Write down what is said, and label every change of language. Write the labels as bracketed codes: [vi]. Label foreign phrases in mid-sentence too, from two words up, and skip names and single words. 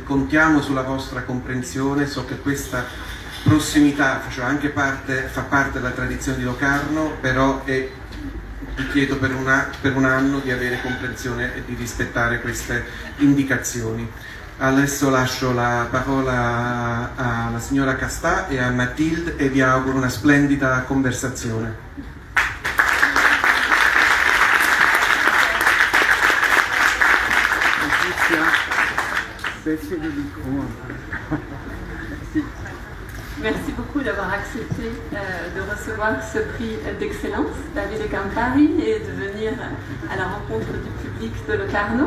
[it] Contiamo sulla vostra comprensione, so che questa prossimità fa parte della tradizione di Locarno, però vi chiedo per un anno di avere comprensione e di rispettare queste indicazioni. Adesso lascio la parola alla signora Castà e a Mathilde e vi auguro una splendida conversazione. [fr] Merci beaucoup d'avoir accepté de recevoir ce prix d'excellence, David de Campari, et de venir à la rencontre du public de Locarno.